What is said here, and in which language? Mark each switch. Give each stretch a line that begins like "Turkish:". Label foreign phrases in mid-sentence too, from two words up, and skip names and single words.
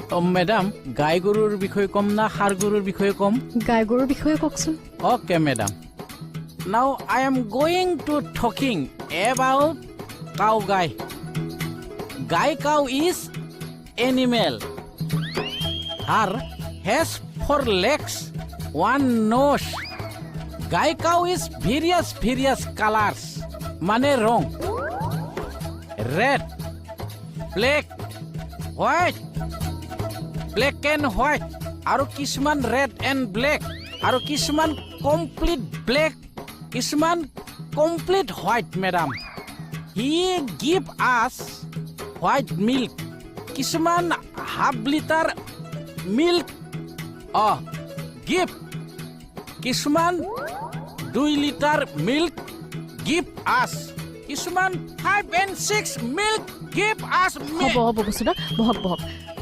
Assamese: মেডাম গাই গৰুৰ বিষয়ে কম না ষাঁড় গৰুৰ বিষয়ে কম গাই গৰুৰ বিষয়ে কওকচোন
English: Okay, madam. Now I am going to talking about cow guy. Guy cow is animal. Her has 4 legs, 1 nose. Guy cow is various colors. Mane wrong. Red, black, white, black and white.
Assamese: আৰু কিছুমান
English: red and black.
Assamese: আৰু কিছুমান
English: complete black কিছুমান complete white madam he give us white milk কিছুমান half litre milk give কিছুমান 2 litre milk give us কিছুমান 5 and 6 milk give us
Assamese: হ'ব বসুদা বহক